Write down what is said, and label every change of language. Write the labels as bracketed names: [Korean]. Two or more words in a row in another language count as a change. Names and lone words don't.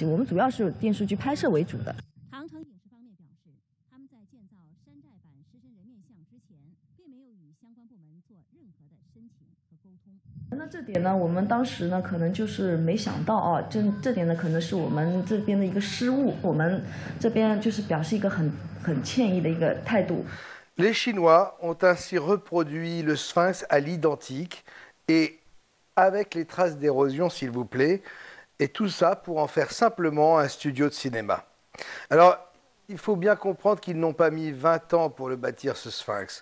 [Chinese] 我们主要是电视剧拍摄为主的。长城影视方面表示，他们在建造山寨版狮身人面像之前，并没有那这点呢，我们当时呢可能就是没想到啊，这点呢可能是我们这边的一个失误，我们这边就是表示一个很歉意的一个态度。 [French] Les Chinois ont ainsi reproduit le sphinx à l'identique et avec les traces d'érosion, s'il vous plaît, et tout ça pour en faire simplement un studio de cinéma. Alors, il faut bien comprendre qu'ils n'ont pas mis 20 ans pour le bâtir, ce sphinx.